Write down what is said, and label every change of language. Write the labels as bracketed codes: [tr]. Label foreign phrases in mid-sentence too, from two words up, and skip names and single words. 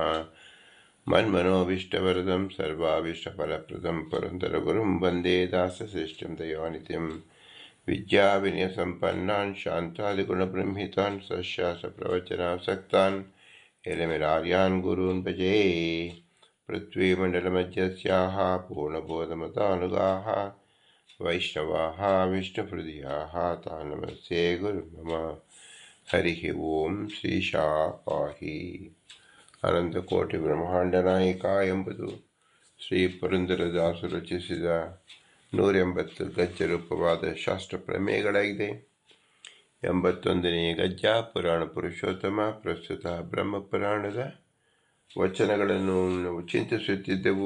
[sa] मन्मनोभीष्टवरदं सर्वाभीष्टफलप्रदं पुरन्दरगुरुं वन्दे दासश्रेष्ठं दयानिधिं विद्याविनयसम्पन्नान् शान्तादिगुणबृंहितान् सशास्त्रप्रवचनासक्तान् हिरमिरार्यान् गुरून् भजे। पृथ्वीमण्डलमध्यस्याः पूर्णबोधमतानुगाः वैष्णवाः विष्णुहृदयाः तान् नमस्ते गुरुर्मम। हरिः ओं ಶ್ರೀಶಾಃ ಪಾಹಿ. [kn] ಅನಂತಕೋಟಿ ಬ್ರಹ್ಮಾಂಡನಾಯಕ ಎಂಬುದು ಶ್ರೀ ಪುರಂದರದಾಸರು ರಚಿಸಿದ 180 ಗದ್ಯ ರೂಪವಾದ ಶಾಸ್ತ್ರ ಪ್ರಮೇಯಗಳಾಗಿದೆ. 81ನೇ ಗದ್ಯ ಪುರಾಣ ಪುರುಷೋತ್ತಮ. ಪ್ರಸ್ತುತ ಬ್ರಹ್ಮಪುರಾಣದ ವಚನಗಳನ್ನು ನಾವು ಚಿಂತಿಸುತ್ತಿದ್ದೆವು.